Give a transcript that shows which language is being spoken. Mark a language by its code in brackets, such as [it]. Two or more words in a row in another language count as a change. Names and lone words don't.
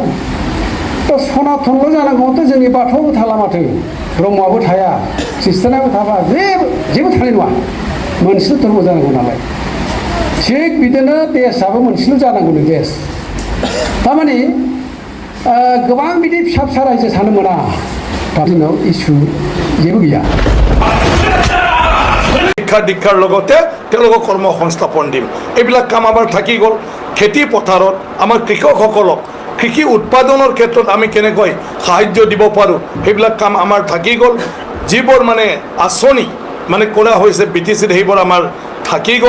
[brx] थ' सनातनल' जानांगौबाथ' जोंनि बाथौआबो थाला माथो, ब्रह्मआबो थाया, ख्रिस्टानाबो थाबा जेबो थानाय नङा। मोनसेल' धर्म जानांगौ नालाय। थिग बिदिनो देशआबो मोनसेल' जानांगौनो देश। थारमाने गोबां बिदि फिसा फिसा रायजो थानो मोना। दा जोंनाव इसु जेबो गैया। [as] শিক্ষা দীক্ষাৰ লগতে তেওঁলোকক কৰ্ম সংস্থাপন দিম এইবিলাক কাম আমাৰ থাকি গ'ল। খেতি পথাৰত আমাৰ কৃষকসকলক কৃষি উৎপাদনৰ ক্ষেত্ৰত আমি কেনেকৈ সাহায্য দিব পাৰোঁ সেইবিলাক কাম আমাৰ থাকি গ'ল। যিবোৰ মানে আঁচনি মানে কৰা হৈছে BTCত সেইবোৰ আমাৰ থাকি গ'ল।